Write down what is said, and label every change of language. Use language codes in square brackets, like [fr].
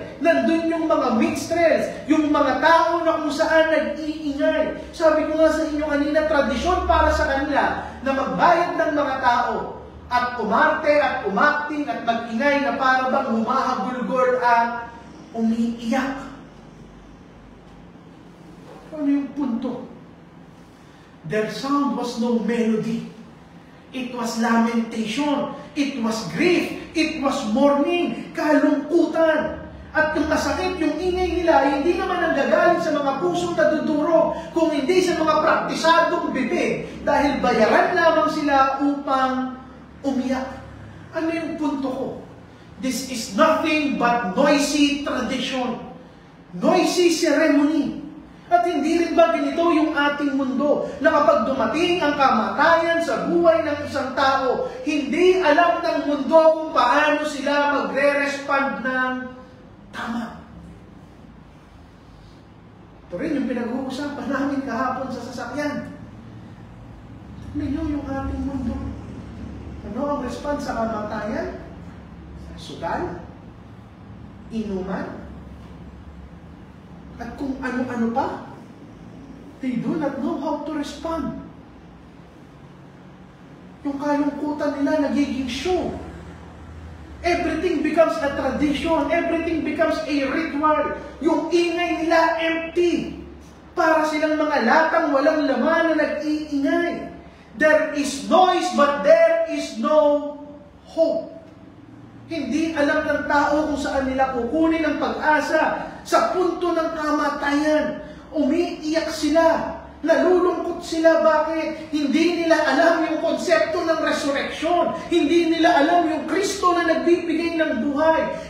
[tl] Nandun yung mga minstrels, yung mga tao na kung saan nag-iingay. Sabi ko nga sa inyo kanina, tradisyon para sa kanila na magbayad ng mga tao at umarte at umakting at mag-ingay na para bang humahagulgol at umiiyak. Ano yung punto? [en] Their sound was no melody. It was lamentation. It was grief. It was mourning. [tl] Kalungkutan. At yung masakit, yung ingay nila nila, hindi naman ang gagaling sa mga pusong nadudurog, kung hindi sa mga praktisadong bibig, dahil bayaran lamang sila upang umiyak. Ano yung punto ko? [en] This is nothing but noisy tradition. Noisy ceremony. [tl] At hindi rin ba ganito yung ating mundo, na kapag dumating ang kamatayan sa buhay ng isang tao, hindi alam ng mundo kung paano sila magre-respond ng tama. Ito rin yung pinag-uusapan namin kahapon sa sasakyan. Tignan nyo yung ating mundo. Ano ang response sa kamatayan? Sugal? Inuman? At kung ano-ano pa, [en] they do not know how to respond. [tl] Yung kalungkutan nila nagiging [en] show. Everything becomes a tradition. Everything becomes a ritual. [tl] Yung ingay nila empty. Para silang mga latang walang laman na nag-iingay. [en] There is noise but there is no hope. [tl] Hindi alam ng tao kung saan nila kukunin ang pag-asa. Sa punto ng kamatayan, umiiyak sila, nalulungkot sila. Bakit? Hindi nila alam yung konsepto ng resurrection. Hindi nila alam yung Kristo na nagbibigay ng buhay.